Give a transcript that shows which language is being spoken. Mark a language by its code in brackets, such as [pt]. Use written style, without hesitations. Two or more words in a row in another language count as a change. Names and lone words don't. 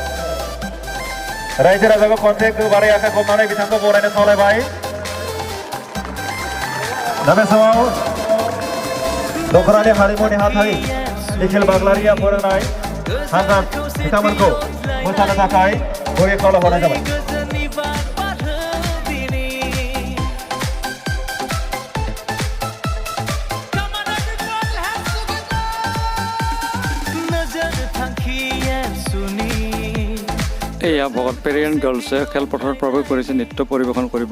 [brx] रायजो राजाखौ खनसे गोबारै आखाइ खबनानै बिथांखौ बरायनो खावलायबाय। दा बे समाव दख'रानि हारिमु नेहाथारि निखिल बाग्लारिया फोरोंनाय हान्जा बिथांमोनखौ मोसानो थाखाय गुरै खावलायहरनाय जाबाय। [as] এয়া ভগত পেৰিয়ান গাৰ্লছে খেলপথাৰত প্ৰৱেশ কৰিছে, নৃত্য পৰিৱেশন কৰিব।